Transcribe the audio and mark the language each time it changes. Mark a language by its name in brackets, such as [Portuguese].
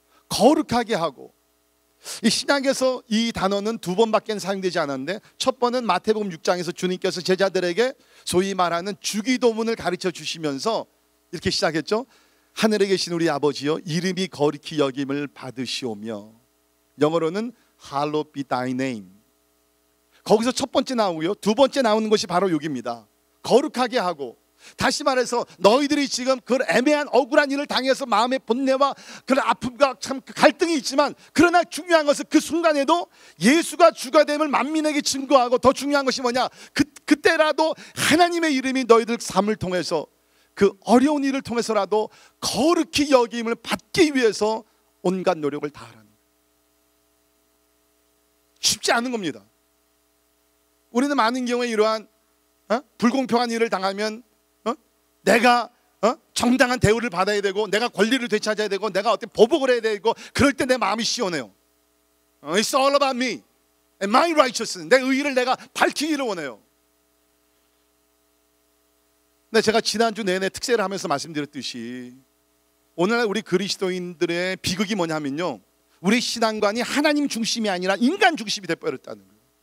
[Korean] 거룩하게 하고. 이 신약에서 이 단어는 두 번밖에 사용되지 않았는데 첫 번은 마태복음 6장에서 주님께서 제자들에게 소위 말하는 주기도문을 가르쳐 주시면서 이렇게 시작했죠. 하늘에 계신 우리 아버지여 이름이 거룩히 여김을 받으시오며. 영어로는 [English] Hallowed be thy name. [Korean] 거기서 첫 번째 나오고요, 두 번째 나오는 것이 바로 여기입니다. 거룩하게 하고. 다시 말해서 너희들이 지금 그 애매한 억울한 일을 당해서 마음의 본내와 그런 아픔과 참 갈등이 있지만, 그러나 중요한 것은 그 순간에도 예수가 주가 됨을 만민에게 증거하고, 더 중요한 것이 뭐냐, 그때라도 하나님의 이름이 너희들 삶을 통해서 그 어려운 일을 통해서라도 거룩히 여김을 받기 위해서 온갖 노력을 다하라는 거예요. 쉽지 않은 겁니다. 우리는 많은 경우에 이러한 불공평한 일을 당하면 내가 정당한 대우를 받아야 되고, 내가 권리를 되찾아야 되고, 내가 어떤 보복을 해야 되고, 그럴 때 내 마음이 시원해요. [English] It's all about me and my righteousness. [Korean] 내 의의를 내가 밝히기를 원해요. 근데 제가 지난주 내내 특세를 하면서 말씀드렸듯이 오늘날 우리 그리스도인들의 비극이 뭐냐면요, 우리 신앙관이 하나님 중심이 아니라 인간 중심이 돼버렸다는 거예요.